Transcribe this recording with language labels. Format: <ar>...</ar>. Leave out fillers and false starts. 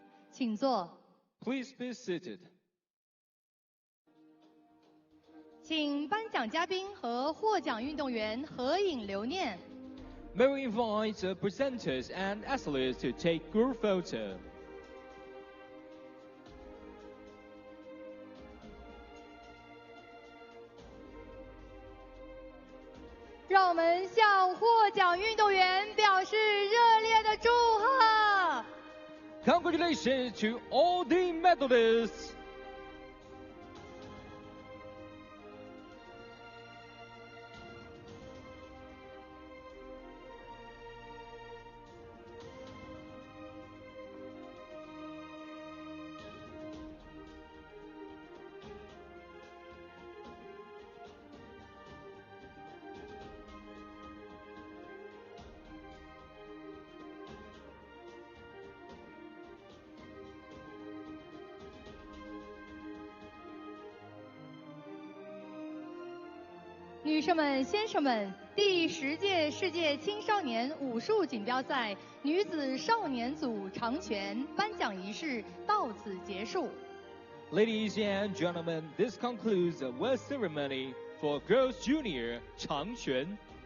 <zh>请坐。</zh> <en>Please be seated.</en> <zh>请颁奖嘉宾和获奖运动员合影留念。</zh> <en>May we invite the presenters and athletes to take group photo.</en> <zh>让我们向获奖运动员表示热烈的祝贺。</zh> <en>Congratulations to all the medalists.</en> <zh>女士们、先生们，第10届世界青少年武术锦标赛女子少年组长拳颁奖仪式到此结束。</zh> <en>Ladies and gentlemen, this concludes the award ceremony for Girls Junior 长拳</en>